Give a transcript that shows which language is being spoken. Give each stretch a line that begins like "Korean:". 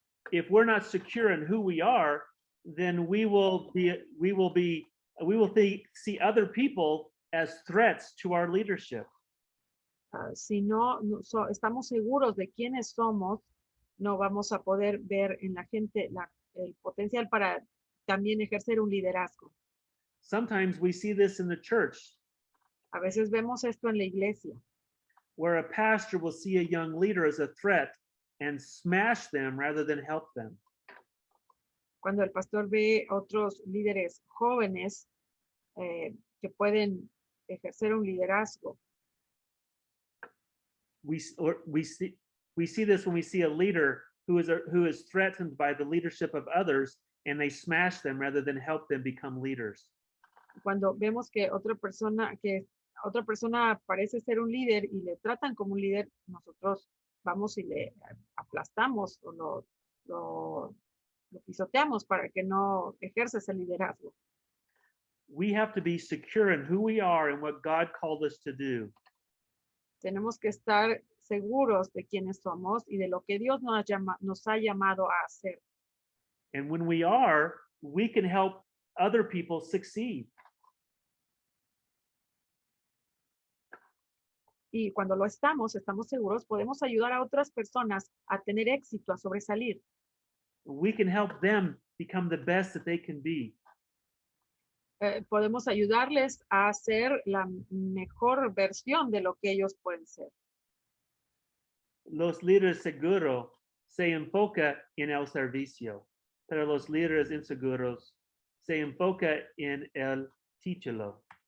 English: If we're not secure in who we are, then we will see other people as threats to our leadership.
Spanish: Si no estamos seguros de quiénes somos, no vamos a poder ver en la gente el potencial para también ejercer un liderazgo.
English: Sometimes we see this in the church,
Spanish: A veces vemos esto en la iglesia,
English: where a pastor will see a young leader as a threat and smash them rather than help them.
Spanish: cuando el pastor ve otros líderes jóvenes que pueden ejercer un liderazgo.
English: We see this when we see a leader who is threatened by the leadership of others, and they smash them rather than help them become leaders.
Spanish: Cuando vemos que otra persona parece ser un líder y le tratan como un líder, nosotros vamos y le aplastamos o lo pisoteamos para que no ejerza ese liderazgo.
English: We have to be secure in who we are and what God called us to do.
Spanish: Tenemos que estar seguros de quiénes somos y de lo que Dios nos ha llamado a hacer.
English: And when we are, we can help other people succeed.
Spanish: Y cuando lo estamos seguros, podemos ayudar a otras personas a tener éxito, a sobresalir.
English: We can help them become the best that they can be.
Spanish: Podemos ayudarles a ser la mejor versión de lo que ellos pueden ser. Los líderes seguros se enfocan en el servicio, pero los líderes inseguros se enfocan en el título.